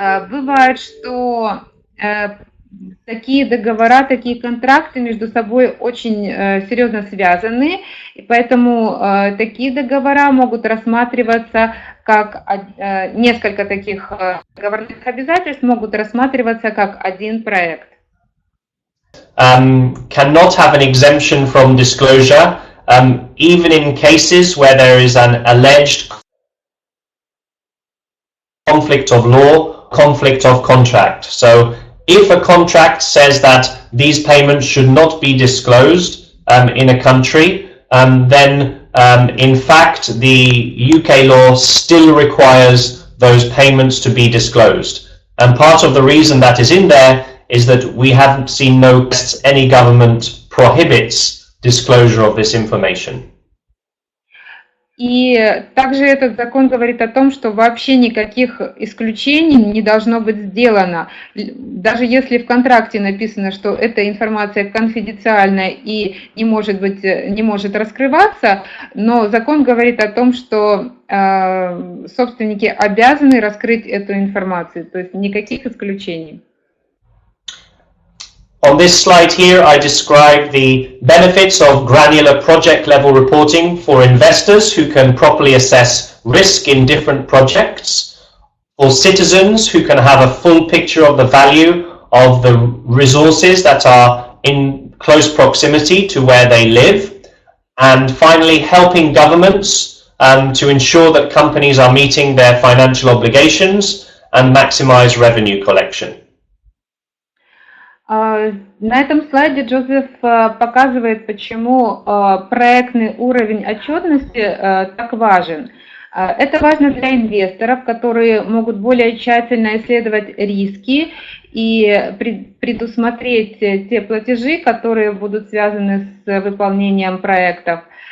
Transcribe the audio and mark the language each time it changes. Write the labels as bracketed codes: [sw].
[ru] Бывает, что такие договора, такие контракты между собой очень серьезно связаны, и поэтому такие договора могут рассматриваться как несколько таких договорных обязательств могут рассматриваться как один проект. [en] Cannot have an exemption from disclosure, even in cases where there is an alleged conflict of law, conflict of contract. So if a contract says that these payments should not be disclosed in a country, then in fact the UK law still requires those payments to be disclosed. And part of the reason that is in there is that we haven't seen any government prohibits disclosure of this information. [ru] И также этот закон говорит о том, что вообще никаких исключений не должно быть сделано. Даже если в контракте написано, что эта информация конфиденциальная и не может раскрываться, но закон говорит о том, что собственники обязаны раскрыть эту информацию, то есть никаких исключений. [en] On this slide here, I describe the benefits of granular project level reporting for investors who can properly assess risk in different projects, for citizens who can have a full picture of the value of the resources that are in close proximity to where they live, and finally helping governments to ensure that companies are meeting their financial obligations and maximize revenue collection. [ru] На этом слайде Джозеф показывает, почему проектный уровень отчетности так важен. Это важно для инвесторов, которые могут более тщательно исследовать риски и предусмотреть те платежи, которые будут связаны с выполнением проектов.